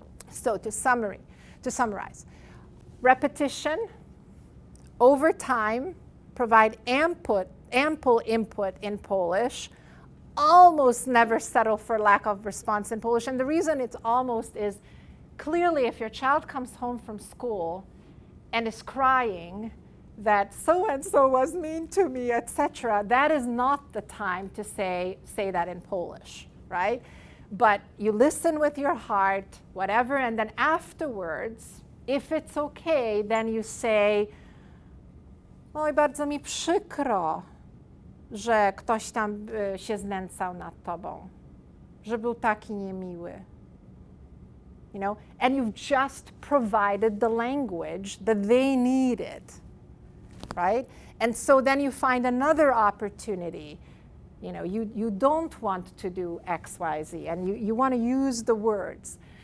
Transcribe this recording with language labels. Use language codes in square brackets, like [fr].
[en] So to summarize, repetition, over time, provide ample input in Polish, almost never settle for lack of response in Polish. And the reason it's almost is, clearly if your child comes home from school and is crying that so-and-so was mean to me, etc., that is not the time to say that in Polish, right? But you listen with your heart, whatever, and then afterwards, if it's okay, then you say, [pl] oj, bardzo mi przykro, że ktoś tam się znęcał nad tobą, że był taki niemiły. [en] You know, and you've just provided the language that they needed, right? And so then you find another opportunity. You know, you don't want to do X, Y, Z, and you want to use the words.